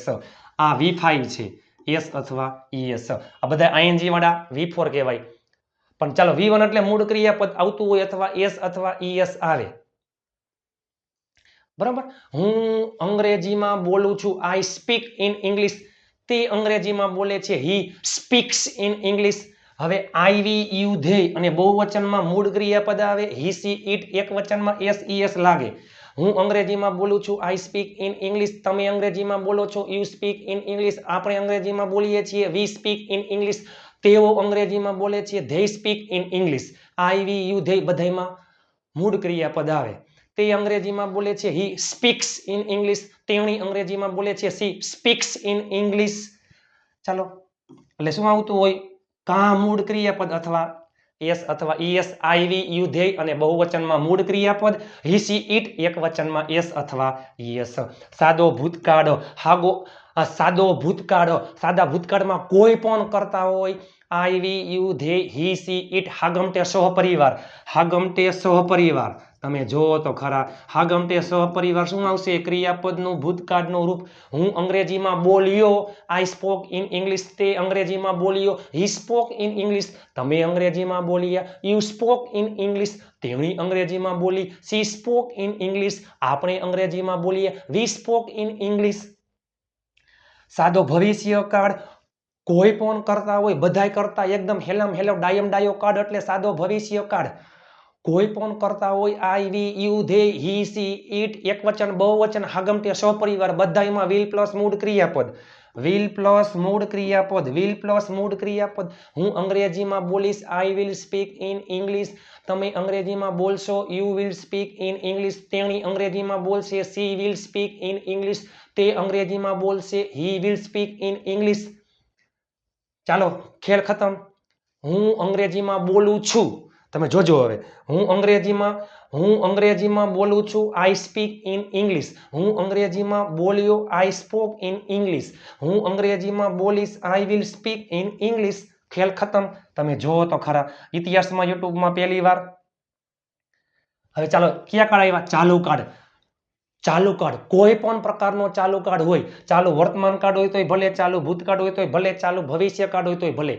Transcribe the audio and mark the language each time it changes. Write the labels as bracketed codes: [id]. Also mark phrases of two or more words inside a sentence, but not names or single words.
[gu] આ V5 છે, S અથવા ES, આ બધા ING વાળા V4 કહેવાય। પણ ચાલો V1 એટલે મૂળ ક્રિયાપદ આવતું હોય અથવા S અથવા ES આવે, બરાબર। હું અંગ્રેજીમાં બોલું છું, [en] I speak in English, [gu] તે અંગ્રેજીમાં બોલે છે, [en] he speaks in English। [gu] હવે [en] I, we, you, they [gu] અને બહુવચનમાં મૂળ ક્રિયાપદ આવે, [en] he, she, it, [gu] એકવચનમાં SES લાગે। હું અંગ્રેજીમાં બોલું છું, [en] I speak in English, [gu] તમે અંગ્રેજીમાં બોલો છો, [en] you speak in English, [gu] આપણે અંગ્રેજીમાં બોલીએ છીએ, [en] we speak in English, [gu] તેઓ અંગ્રેજીમાં બોલે છે, [en] they speak in English। I, we, you, they [gu] બધાયમાં મૂળ ક્રિયાપદ આવે। તે અંગ્રેજીમાં બોલે છે, [en] he speaks in English, [gu] તેણી અંગ્રેજીમાં બોલે છે, [en] she speaks in English। [gu] ચાલો એટલે શું આવતું હોય, કાં મૂળ ક્રિયાપદ અથવા S અથવા ES, [en] I, we, you, they [gu] અને બહુવચનમાં મૂળ ક્રિયાપદ, [en] he, she, it, [gu] એકવચનમાં S અથવા ES। સાદો ભૂતકાળ, સાદો ભૂતકાળ, સાદા ભૂતકાળમાં કોઈ પણ કરતા હોય, [en] I, we, you, they, he, she, it, [gu] હાગમટે સહપરિવાર, હાગમટે સહપરિવાર, તમે જોવો તો ખરા, હાગમટે સહપરિવાર શું આવશે, ક્રિયાપદનું ભૂતકાળનું રૂપ। હું અંગ્રેજીમાં બોલ્યો, [en] I spoke in English, [gu] તે અંગ્રેજીમાં બોલ્યો, [en] he spoke in English, [gu] તમે અંગ્રેજીમાં બોલ્યા, [en] you spoke in English, [gu] તેણી અંગ્રેજીમાં બોલી, [en] she spoke in English, [gu] આપણે અંગ્રેજીમાં બોલીએ, [en] we spoke in English। [gu] સાદો ભવિષ્ય કાળ, કોઈ પણ કરતા હોય, બધાય કરતા, એકદમ હેલમ હેલો ડાયમ ડાયો કાળ એટલે સાદો ભવિષ્ય કાળ। કોઈ પણ કરતા હોય, [en] I, we, you, they, he, she, it, [gu] એકવચન, બહુવચન, હાગમટે સહપરિવાર, બધાયમાં will પ્લસ મૂળ ક્રિયાપદ, will પ્લસ મૂળ ક્રિયાપદ, will પ્લસ મૂળ ક્રિયાપદ। હું અંગ્રેજીમાં બોલીશ, [en] I will speak in English, [gu] તમે અંગ્રેજીમાં બોલશો, [en] you will speak in English, [gu] તેણી અંગ્રેજીમાં બોલશે, [en] she will speak in English, [gu] તે અંગ્રેજીમાં બોલશે, [en] he will speak in English। [gu] ચાલો ખેલ ખતમ। હું અંગ્રેજીમાં બોલું છું, તમે જોજો હવે, હું અંગ્રેજીમાં બોલું છું, [en] I speak in English, [gu] હું અંગ્રેજીમાં બોલ્યો, [en] I spoke in English, [gu] હું અંગ્રેજીમાં બોલીશ, [en] I will speak in English। [gu] ખેલ ખતમ, તમે જોવો તો ખરા, ઇતિહાસમાં યુટ્યુબમાં પહેલી વાર। હવે ચાલો કયા કાર્ડ આવ્યા, ચાલુ કાર્ડ। ચાલુ કાર્ડ કોઈ પણ પ્રકારનો ચાલુ કાર્ડ હોય, ચાલુ વર્તમાન કાર્ડ હોય તોય ભલે, ચાલુ ભૂતકાળ હોય તોય ભલે, ચાલુ ભવિષ્ય કાર્ડ હોય તોય ભલે।